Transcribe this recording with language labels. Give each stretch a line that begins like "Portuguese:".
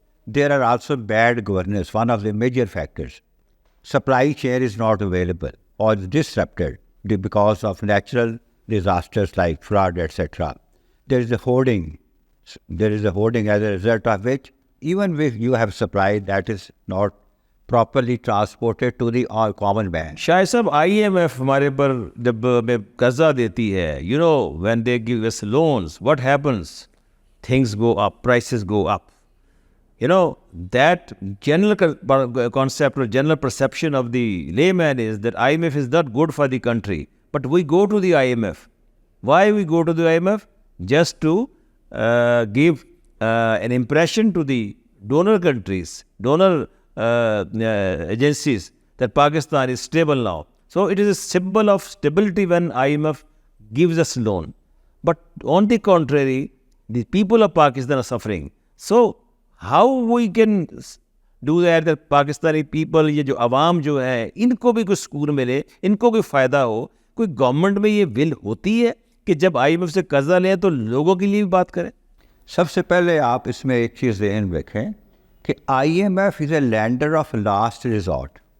English: There are also bad governance, one of the major factors. Supply chain is not available or is disrupted because of natural disasters like flood, etc. There is a hoarding. As a result of which, even if you have supply, that is not properly transported to the common man.
Urdu: شاہد صاحب, IMF ہمارے پر جب ہمیں قرضہ دیتی ہے,
English: when they give us loans, what happens? Things go up, prices go up. That general concept or general perception of the layman is that IMF is not good for the country. But we go to the IMF. Why we go to the IMF? Just to give an impression to the donor countries, donor agencies, that Pakistan is stable now. So it is a symbol of stability when IMF gives us loan. But on the contrary, the people of Pakistan are suffering. So how we can do that Pakistani people,
Urdu: یہ جو عوام جو ہے, ان کو بھی کچھ سکون ملے, ان کو کوئی فائدہ ہو. کوئی گورنمنٹ میں یہ ول ہوتی ہے کہ جب IMF سے قرضہ لیں تو لوگوں کے لیے بھی بات کریں؟ سب سے پہلے آپ اس میں ایک چیز ذہن میں رکھیں کہ
English: IMF is a lender of last resort.